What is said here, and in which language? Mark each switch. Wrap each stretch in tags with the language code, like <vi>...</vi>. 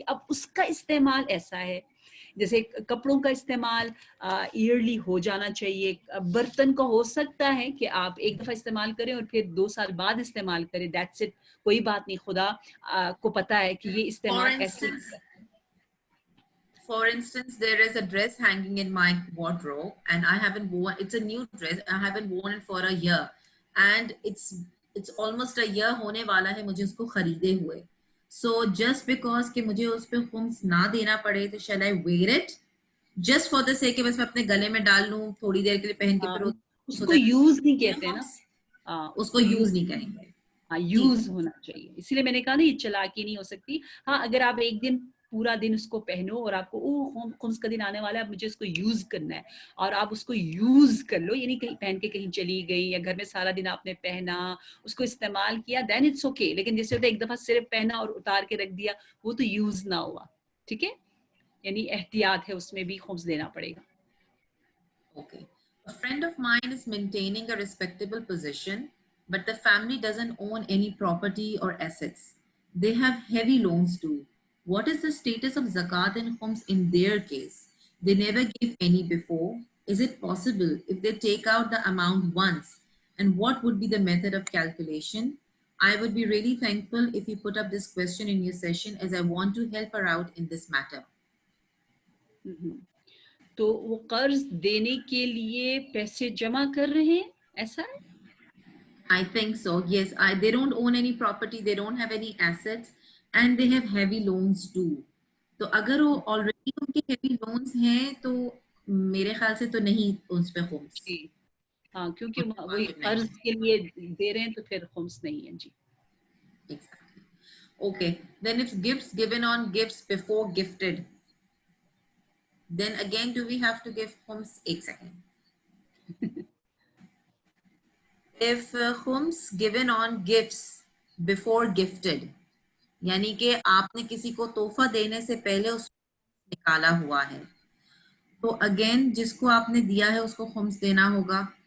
<hi>अब उसका इस्तेमाल ऐसा है, जैसे कपड़ों का इस्तेमाल ईयरली हो जाना चाहिए। बर्तन का हो सकता है कि आप एक दफ़ा इस्तेमाल करें और फिर 2 साल बाद इस्तेमाल करें,</hi> <en>that's it,</en> <hi>कोई बात नहीं। खुदा को पता है कि ये इस्तेमाल ऐसे।</hi> <en>For instance, there is a dress hanging in my wardrobe and I haven't worn, it's a new dress, I haven't worn it for a year and it's almost a year</en> <hi>होने वाला है मुझे उसको खरीदे हुए.</hi> <en>So just because</en> <hi>कि मुझे उस पे khums ना देना पड़े, तो</hi> <en>shall I wear it just for the sake</en> <hi>कि बस मैं अपने गले में डाल लूं थोड़ी देर के लिए पहन के, फिर उसको यूज नहीं कहते ना, उसको यूज नहीं करेंगे। हाँ, यूज होना चाहिए। इसलिए मैंने कहा ना ये चालाकी नहीं हो सकती। हाँ, अगर आप एक दिन पूरा दिन उसको पहनो और आपको खुम्स का दिन आने वाला है, अब मुझे इसको यूज करना है, और आप उसको यूज कर लो, यानी कहीं पहन के कहीं चली गई या घर में सारा दिन आपने पहना, उसको इस्तेमाल किया,</hi> <en>Then it's okay.</en> <hi>लेकिन जैसे होता है एक दफा सिर्फ पहना और उतार के रख दिया, वो तो यूज ना हुआ, ठीक है, यानी एहतियात है, उसमें भी खुम्स देना पड़ेगा।</hi> <en>Okay. A friend of mine is maintaining a respectable position, but the family doesn't own any property or assets. They have heavy loans too. What is the status of zakat and khums in their case? They never gave any before. Is it possible if they take out the amount once? And what would be the method of calculation? I would be really thankful if you put up this question in your session, as I want to help her out in this matter.</en> <hi>तो वो कर्ज देने के लिए पैसे जमा कर रहे हैं, ऐसा है?</hi> <en>I think so. Yes, they don't own any property, they don't have any assets, and they have heavy loans too.</en> <hi>तो अगर वो already उनके heavy loans हैं, तो मेरे ख्याल से तो नहीं उस पे खुम्स। हाँ, क्योंकि वही कर्ज के लिए दे रहे हैं तो फिर खुम्स नहीं है जी।</hi> <en>Exactly. Okay. Then if gifts given on gifts before gifted, then again do we have to give khums? 1 second. If khums given on gifts before gifted,</en> <hi>यानी कि आपने किसी को तोहफा देने से पहले उसको निकाला हुआ है, तो अगेन जिसको आपने दिया है उसको खुम्स देना होगा।</hi>